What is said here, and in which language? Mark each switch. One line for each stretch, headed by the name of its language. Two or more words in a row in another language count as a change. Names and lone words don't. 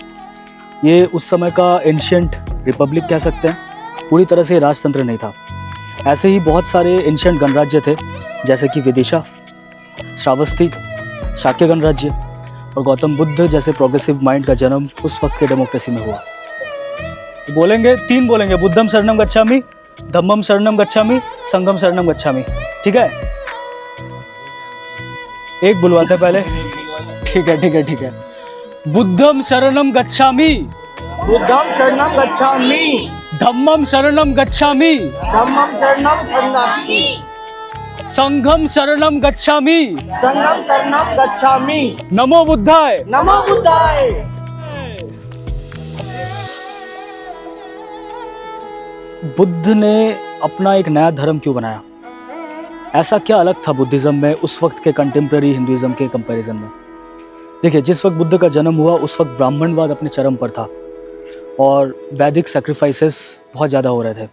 Hindi: ये उस समय का
English: ancient republic
Hindi: कह सकते हैं, पूरी तरह से राजतंत्र नहीं था। ऐसे ही बहुत सारे एंशिएंट गणराज्य थे, जैसे कि विदिशा, श्रावस्ती, शाक्य गणराज्य, और गौतम बुद्ध जैसे
English: progressive mind
Hindi: का जन्म उस वक्त के डेमोक्रेसी में हुआ। बोलेंगे, 3 बोलेंगे,
Pali: बुद्धम शरणम गच्छामि, धम्मम शरणम गच्छामि, संघम शरणम गच्छामि।
Hindi: ठीक है, एक बुलवाते हैं पहले। ठीक है ठीक है ठीक है।
Pali: बुद्धम शरणम गच्छामि, बुद्धं शरणं गच्छामि, धम्मम शरणम गच्छामि, धम्मं शरणं गच्छामि, संघम शरणम गच्छामि, संघं शरणं गच्छामि। नमो बुद्धाय। नमो बुद्धाय।
Hindi: बुद्ध ने अपना एक नया धर्म क्यों बनाया? ऐसा क्या अलग था बुद्धिज्म में उस वक्त के
English: contemporary Hinduism
Hindi: के कंपैरिजन में? देखिए, जिस वक्त बुद्ध का जन्म हुआ उस वक्त ब्राह्मणवाद अपने चरम पर था और
English: Vedic sacrifices
Hindi: बहुत ज़्यादा हो रहे थे।